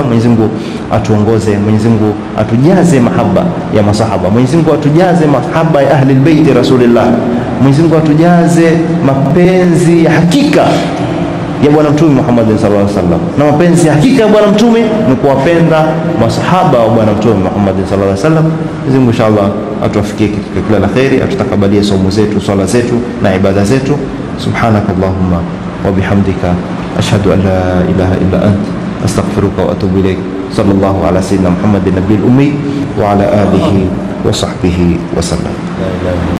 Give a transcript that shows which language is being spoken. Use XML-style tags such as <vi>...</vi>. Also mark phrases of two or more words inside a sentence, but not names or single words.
<sw>Mwenyezi Mungu atuongoze, Mwenyezi Mungu atujaze mahaba ya masahaba, Mwenyezi Mungu atujaze mahaba ya</sw> <ar>أهل البيت رسول الله,</ar> <sw>Mwenyezi Mungu atujaze mapenzi ya hakika ya Bwana Mtume Muhammad</sw> <ar>صلى الله عليه وسلم.</ar> <sw>Na mapenzi ya hakika ya Bwana Mtume ni kuwapenda masahaba wa Bwana Mtume Muhammad</sw> <ar>صلى الله عليه وسلم.</ar> <sw>Mwenyezi Mungu inshallah atuwafikie katika kila la khairi, atutakabalie somo zetu, swala zetu na ibada zetu.</sw> <ar>سبحانك اللهم وبحمدك أشهد أن لا إله إلا أنت أستغفرك وأتوب إليك. صلى الله على سيدنا محمد النبي الأمي وعلى آله وصحبه وسلم.</ar>